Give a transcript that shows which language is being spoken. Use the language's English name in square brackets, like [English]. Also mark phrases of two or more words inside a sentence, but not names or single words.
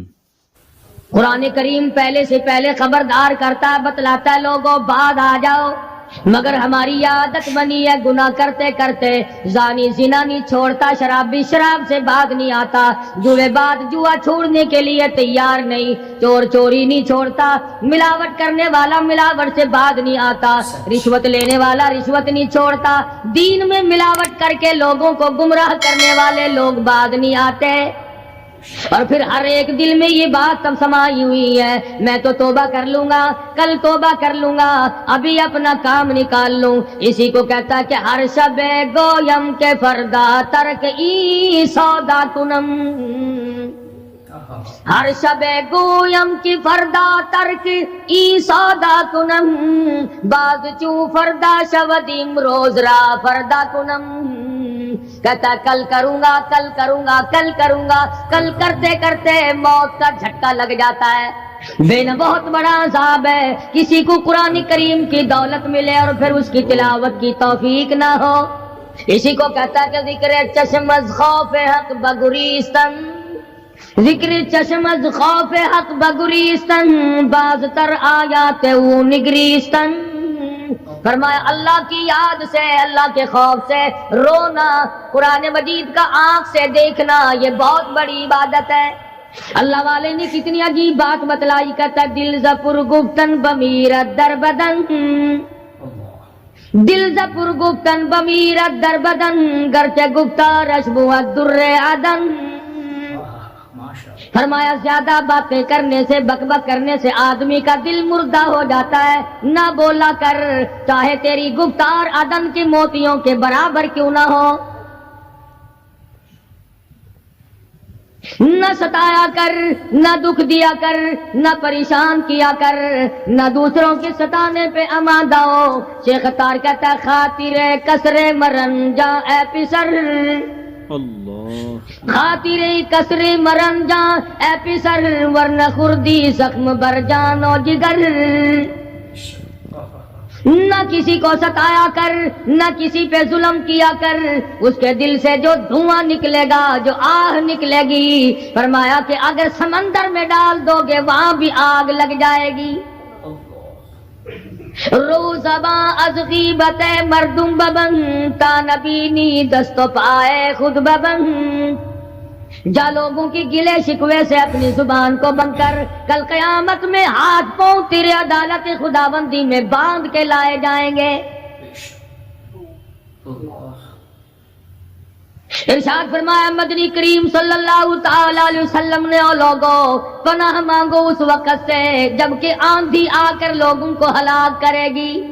[Urdu] قرآن کریم پہلے سے پہلے خبردار کرتا ہے، بتلاتا ہے لوگوں بعد آ جاؤ، مگر ہماری عادت بنی ہے گناہ کرتے کرتے زانی زنا نہیں چھوڑتا، شرابی شراب سے بعد نہیں آتا، جوئے بعد جوا چھوڑنے کے لیے تیار نہیں، چور چوری نہیں چھوڑتا، ملاوٹ کرنے والا ملاوٹ سے بعد نہیں آتا، رشوت لینے والا رشوت نہیں چھوڑتا، دین میں ملاوٹ کر کے لوگوں کو گمراہ کرنے والے لوگ بعد نہیں آتے۔ اور پھر ہر ایک دل میں یہ بات سب سمائی ہوئی ہے، میں تو توبہ کر لوں گا، کل توبہ کر لوں گا، ابھی اپنا کام نکال لوں۔ اسی کو کہتا کہ [Persian] ہر شب گویم کے فردا ترک ای سودا کنم، ہر شب گویم کی فردا ترک ای سودا کنم، بعد چوں فردا شودیم روز را فردا کنم۔ [Urdu] کہتا کل کروں گا کل کروں گا کل کروں گا، کل کرتے کرتے موت کا جھٹکا لگ جاتا ہے۔ بے بہت بڑا عذاب ہے کسی کو قرآن کریم کی دولت ملے اور پھر اس کی تلاوت کی توفیق نہ ہو۔ اسی کو کہتا کہ [Persian] ذکر چشم از خوف حق بگریستن، ذکر چشم از خوف حق بگریستن، باز تر آیات او نگریستن۔ [Urdu] فرمایا اللہ کی یاد سے، اللہ کے خوف سے رونا، قرآن مجید کا آنکھ سے دیکھنا، یہ بہت بڑی عبادت ہے۔ اللہ والے نے کتنی عجیب بات بتلائی، کہتا [Persian] دل زپر گفتن بمیرت در بدن، دل زپر گفتن بمیرت در بدن، گرچہ گفتارش بود در عدن۔ [Urdu] فرمایا زیادہ باتیں کرنے سے، بک بک کرنے سے آدمی کا دل مردہ ہو جاتا ہے، نہ بولا کر، چاہے تیری گفتار عدن کے موتیوں کے برابر کیوں نہ ہو۔ نہ ستایا کر، نہ دکھ دیا کر، نہ پریشان کیا کر، نہ دوسروں کے ستانے پہ آمادہ ہو۔ [Persian] شیخ تار کہتا خاطر کسر مرن جا اے پسر، اللہ خاطر کسر مرن جا اے پسر، ورنہ خردی زخم بر جان و جگر۔ [Urdu] نہ کسی کو ستایا کر، نہ کسی پہ ظلم کیا کر، اس کے دل سے جو دھواں نکلے گا، جو آہ نکلے گی، فرمایا کہ اگر سمندر میں ڈال دو گے وہاں بھی آگ لگ جائے گی۔ [Persian] روزباں از غیبت مردم ببن، تا نبینی دست و پائے خود ببن۔ [Urdu] جا لوگوں کی گلے شکوے سے اپنی زبان کو بند کر، کل قیامت میں ہاتھ پاؤں تیرے عدالت خداوندی میں باندھ کے لائے جائیں گے۔ ارشاد فرمایا مدنی کریم [Arabic] صلی اللہ تعالی علیہ وسلم [Urdu] نے، او لوگوں پناہ مانگو اس وقت سے جبکہ آندھی آ کر لوگوں کو ہلاک کرے گی۔